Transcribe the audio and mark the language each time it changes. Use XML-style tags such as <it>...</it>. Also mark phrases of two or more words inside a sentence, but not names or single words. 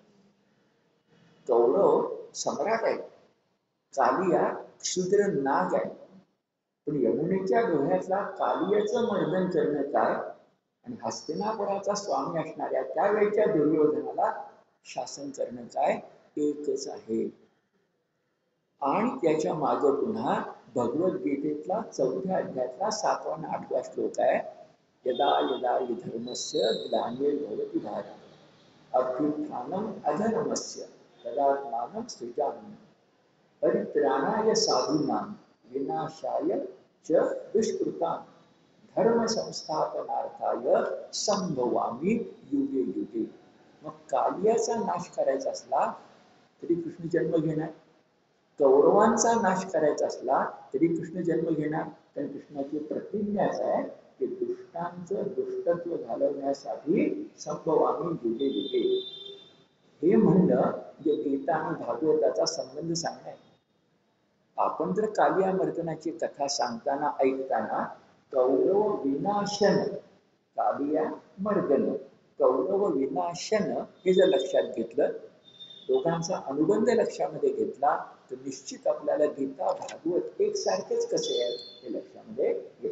<mr>कौरव सम्राट आहे, कालिया क्षुद्र नाग आहे, पण यमुनेच्या डोह्यातला कालियाचं मर्दन करणं काय आणि हस्तिनापुराचा स्वामी असणाऱ्या त्यावेळच्या दुर्योधनाला शासन करणं काय, एकच आहे. आणि त्याच्या मागे पुन्हा भगवद्गीतेतला 4थ्या अध्यायातला 7वा आणि 8वा श्लोक आहे,</mr> <sa>यदा यदा हि धर्मस्य ग्लानिर्भवति भारत अभ्युत्थानम अधर्मस्य तदात्मानं सृजाम्यहम् परित्राणाय साधूनां विनाशाय च दुष्कृतां धर्म संस्थापनार्थाय संभवामी युगे युगे.</sa> <mr>मग कालियाचा नाश करायचा असला तरी कृष्ण जन्म घेणार, कौरवांचा नाश करायचा असला तरी कृष्ण जन्म घेणार. कारण कृष्णाची प्रतिज्ञाच आहे की दुष्टांचं दुष्टत्व घालवण्यासाठी</mr> <sa>संभवामी युगे युगे.</sa> <mr>हे म्हणणं म्हणजे गीता आणि भागवताचा संबंध सांगणे. आपण जर कालिया मर्दनाची कथा सांगताना ऐकताना कौरव विनाशन, कालिया मर्दन, कौरव विनाशन हे जर लक्षात घेतलं, दोघांचा अनुबंध लक्षामध्ये घेतला, तर निश्चित आपल्याला गीता भागवत एकसारखेच कसे आहेत हे लक्षामध्ये येईल.</mr>